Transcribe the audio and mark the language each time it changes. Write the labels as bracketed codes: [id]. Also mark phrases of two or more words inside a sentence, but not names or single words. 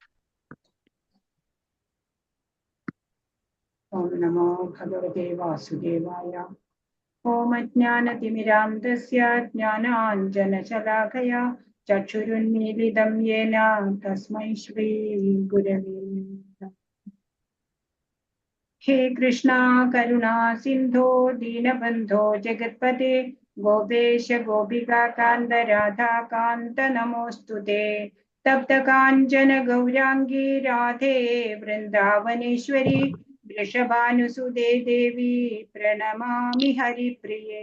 [sa] ഓം നമോ ഭഗവതേ വാസുദേവായ. ഓം അജ്ഞാനതിമിരാന്തസ്യ ജ്ഞാനാഞ്ജനശലാഖയ ചക്ഷുരുന്മീലിതം യേന തസ്മൈ ശ്രീ ഗുരവേ നമഃ. हे कृष्णा करुणा सिंधो दीनबंधो जगत्पते गोपेश गोपिका कांत राधा कांत नमोस्तुते। तप्त कांचन गौरांगी राधे वृंदावनेश्वरी वृषभानुसुते देवी प्रणमामि हरिप्रिये।